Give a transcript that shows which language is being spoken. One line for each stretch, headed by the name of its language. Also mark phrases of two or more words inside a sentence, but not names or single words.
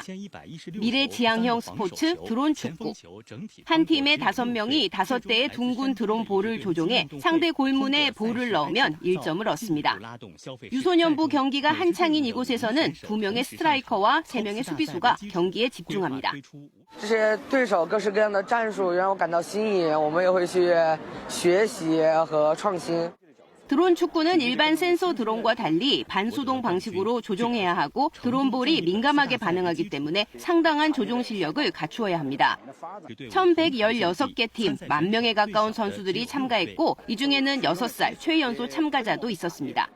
Korean: 미래지향형 스포츠 드론 축구. 한 팀의 5명이 5대의 둥근 드론 볼을 조종해 상대 골문에 볼을 넣으면 1점을 얻습니다. 유소년부 경기가 한창인 이곳에서는 2명의 스트라이커와 3명의 수비수가 경기에 집중합니다.
Chinese: 这些对手各式各样的战术让我感到新颖，我们也会去学习和创新。
Korean: 드론 축구는 일반 센서 드론과 달리 반수동 방식으로 조종해야 하고 드론볼이 민감하게 반응하기 때문에 상당한 조종 실력을 갖추어야 합니다. 1,116개 팀, 10,000명에 가까운 선수들이 참가했고 이 중에는 6살 최연소 참가자도 있었습니다.